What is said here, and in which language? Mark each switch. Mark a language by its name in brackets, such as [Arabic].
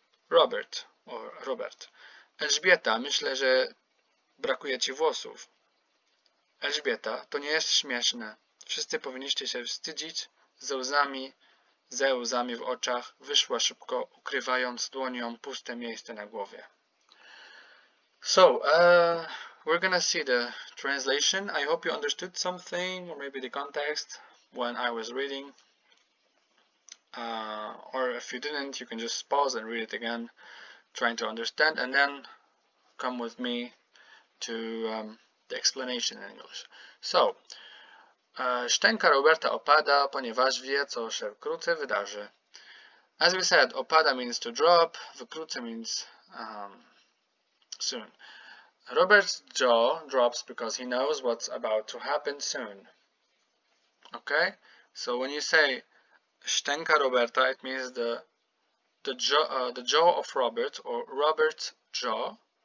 [Polish] Robert. Elżbieta, myślę, że brakuje ci włosów. Elżbieta, to nie jest śmieszne. Wszyscy powinniście się wstydzić. Ze łzami w oczach wyszła szybko, ukrywając dłonią puste miejsce na głowie. [English] So, we're gonna see the translation. I hope you understood something, or maybe the context when I was reading. Or if you didn't, you can just pause and read it again, trying to understand, and then come with me to the explanation in English. [Polish] So, szczęka Roberta opada, ponieważ wie, co się wkrótce wydarzy. [English] As we said, opada means to drop, wkrótce means soon. Robert's jaw drops because he knows what's about to happen soon. Okay? So when you say szczęka Roberta, it means the jaw of Robert, or Robert's jaw.